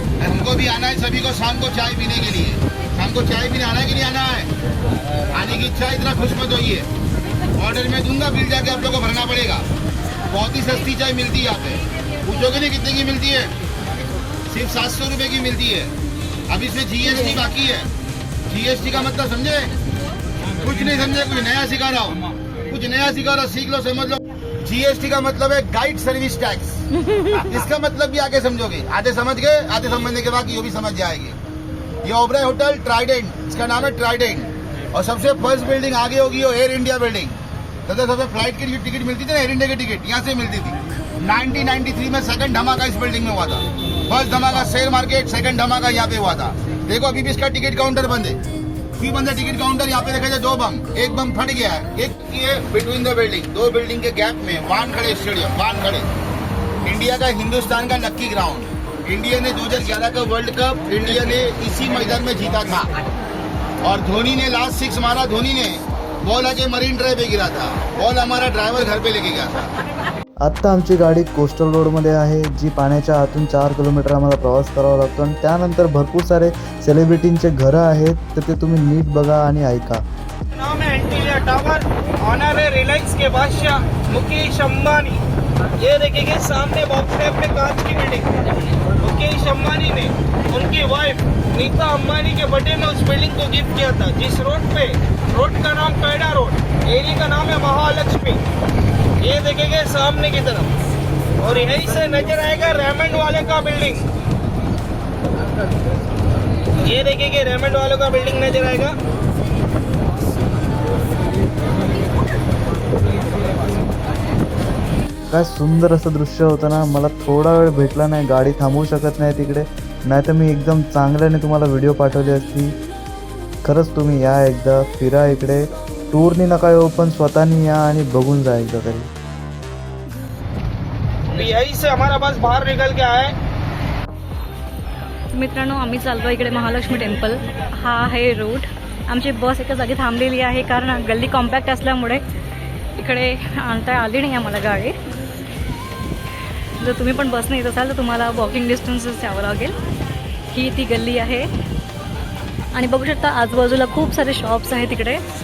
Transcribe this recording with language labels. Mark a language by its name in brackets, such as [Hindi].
[Hindi] हमको भी आना है सभी को शाम को चाय पीने के लिए, शाम को चाय पीने आना है कि नहीं आना है? आने की इच्छा, इतना खुश मत होइए, ऑर्डर में दूंगा, बिल जाके आप लोग को भरना पड़ेगा। बहुत ही सस्ती चाय मिलती है यहाँ पे, पूछोगे नहीं कितने की मिलती है, सिर्फ 700 रुपए की मिलती है। अब इसमें GST बाकी है। GST का मतलब समझे? कुछ नहीं समझे, कुछ नया सिखा रहा हूँ, कुछ नया सिखा रहा हूँ, सीख लो, समझ लो। GST का मतलब है गाइड सर्विस टैक्स, इसका मतलब भी आगे समझोगे, आधे समझ गए, आधे समझने के बाद ये भी समझ जाएंगे। ये ओबराय होटल ट्राइडेंट, इसका नाम है ट्राइडेंट, और सबसे फर्स्ट बिल्डिंग आगे होगी वो एयर इंडिया बिल्डिंग। तो सबसे फ्लाइट की टिकट मिलती थी ना, एयर इंडिया की टिकट यहाँ से मिलती थी। 1993 में सेकंड धमाका इस बिल्डिंग में हुआ था, फर्स्ट धमाका शेयर मार्केट, सेकंड धमाका यहाँ पे हुआ था। देखो अभी भी इसका टिकट काउंटर बंद है, क्यों बंद है टिकट काउंटर? यहाँ पे देखा जाए 2 बम, एक बम फट गया है, एक ये बिटवीन द बिल्डिंग, 2 बिल्डिंग के गैप में वानखेड़े स्टेडियम, वानखेड़े इंडिया का, हिंदुस्तान का लक्की ग्राउंड। इंडिया ने 2011 का वर्ल्ड कप इंडिया ने इसी मैदान में जीता था, और धोनी ने लास्ट 6 मारा, धोनी ने बॉल आके मरीन ड्राइव पे गिरा था, बॉल हमारा ड्रायव्हर घर पे लेके गया था। [Marathi] आत्ता आमची गाडी कोस्टल रोडमध्ये आहे, जी पाण्याच्या आतून 4 किलोमीटर आम्हाला प्रवास करावा लागतो, आणि त्यानंतर भरपूर सारे सेलिब्रिटींचे घरं आहेत, तर ते तुम्ही नीट बघा आणि ऐका। [Hindi] नाम है एंटीलिया टावर, ऑनर है रिलायंस के बादशाह मुकेश अंबानी। ये देखिए सामने बॉक्स है अपने कांच की बिल्डिंग, मुकेश अंबानी ने उनकी वाइफ नीता अंबानी के बर्थडे में उस बिल्डिंग को गिफ्ट किया था, जिस रोड पे, रोड का नाम कैडा रोड, एरिया का नाम है महालक्ष्मी। ये देखेंगे सामने की तरफ, और यहीं से नजर आएगा रेमंड वाले का बिल्डिंग, ये देखेंगे रेमंड वाले का बिल्डिंग नजर आएगा। [Marathi] काय सुंदर असं दृश्य होतं ना, मला थोडा वेळ भेटला नाही, गाडी थांबवू शकत नाही तिकडे, नाही तर मी एकदम चांगल्याने तुम्हाला व्हिडिओ पाठवली असती। खरंच तुम्ही या, एकदा फिरा इकडे, टूरनी नका येऊ पण स्वतःनी या आणि बघून जा एकदा तरी। [Hindi] यहीं से हमारा बस बाहर निकल के आया है। [Marathi] मित्रांनो, आम्ही चाललो इकडे महालक्ष्मी टेम्पल, हा आहे रूट। आमची बस एका जागी थांबलेली आहे, कारण गल्ली कॉम्पॅक्ट असल्यामुळे इकडे आणता आली नाही आम्हाला गाडी। जर तुम्ही पण बसने येत असाल तर तुम्हाला वॉकिंग डिस्टन्सच यावं लागेल। ही ती गल्ली आहे, आणि बघू शकता आजूबाजूला खूप सारे शॉप्स आहेत तिकडे।